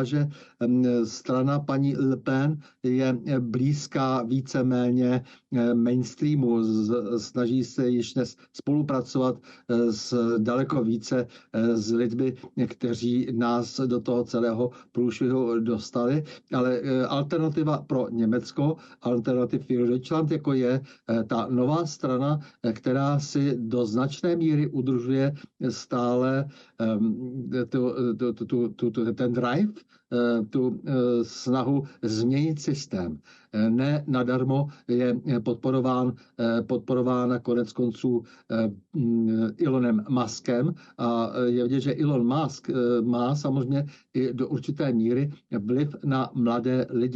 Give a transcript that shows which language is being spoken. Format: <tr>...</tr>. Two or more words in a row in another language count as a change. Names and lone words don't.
<cs>že strana paní Le Pen je blízká víceméně mainstreamu, snaží se již dnes spolupracovat s daleko více s lidmi, kteří nás do toho celého průšvihu dostali, ale alternativa pro Německo, alternativ für Deutschland, jako je ta nová strana, která si do značné míry udržuje stále ten drive, tu snahu změnit systém. Ne nadarmo je podporována konec konců Elonem Muskem a je vidět, že Elon Musk má samozřejmě i do určité míry vliv na mladé lidi.</cs>